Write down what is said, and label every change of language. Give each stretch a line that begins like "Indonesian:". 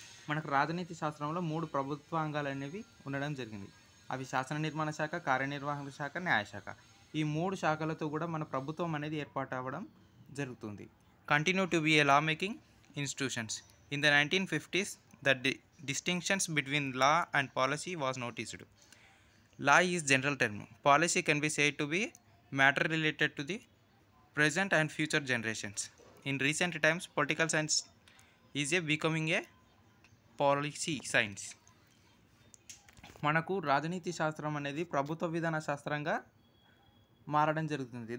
Telugu: మనకు రాజనీతి శాస్త్రంలో 3 ప్రభుత్వాంగాలు అనేవి ఉండడం జరిగింది. అవి శాసన నిర్మాణ శాఖ, కార్యనిర్వాహక శాఖ, న్యాయశాఖ. ఈ 3 శాఖలతో కూడా మన ప్రభుత్వం అనేది ఏర్పాటు అవ్వడం జరుగుతుంది.
English: Continue to be a law making institutions. In the 1950s, the distinctions between law and policy was noticed. Law is general term. Policy can be said to be matter related to the present and future generations. In recent times, political science is becoming a policy science.
Telugu: మనకు రాజనీతి శాస్త్రం అనేది ప్రభుత్వ విధాన శాస్త్రంగా మారడం జరుగుతుంది.